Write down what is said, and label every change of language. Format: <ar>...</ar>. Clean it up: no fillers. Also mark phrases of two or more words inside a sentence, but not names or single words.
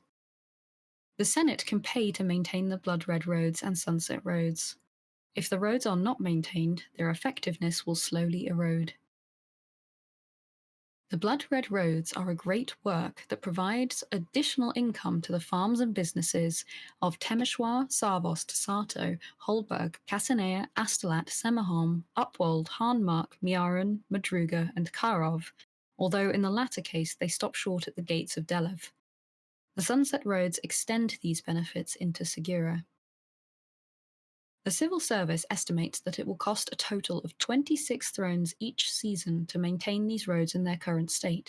<en>The Senate can pay to maintain the blood-red roads and sunset roads. If the roads are not maintained, their effectiveness will slowly erode. The blood-red roads are a great work that provides additional income to the farms and businesses of Temeschoir, Sarvost, Sato, Holberg, Casanea, Astolat, Semaholm, Upwold, Hahnmark, Miaren, Madruga, and Karov, although in the latter case they stop short at the gates of Delev. The sunset roads extend these benefits into Segura. The civil service estimates that it will cost a total of 26 thrones each season to maintain these roads in their current state.</en>